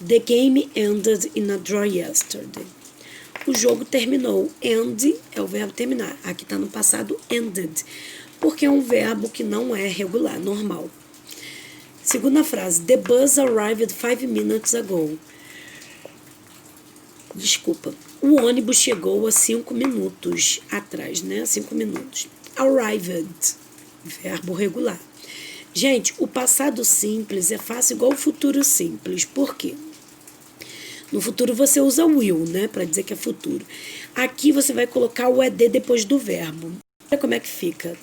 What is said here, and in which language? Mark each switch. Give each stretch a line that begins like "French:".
English: The game ended in a draw yesterday.
Portuguese: O jogo terminou. End é o verbo terminar. Aqui está no passado ended, porque é um verbo que não é regular, normal. Segunda frase.
English: The bus arrived 5 minutes ago.
Portuguese: Desculpa. O ônibus chegou há 5 minutos atrás, né? 5 minutos. Arrived. Verbo regular. Gente, o passado simples é fácil igual o futuro simples. Por quê? No futuro você usa will, né? Para dizer que é futuro. Aqui você vai colocar o ED depois do verbo. Olha como é que fica.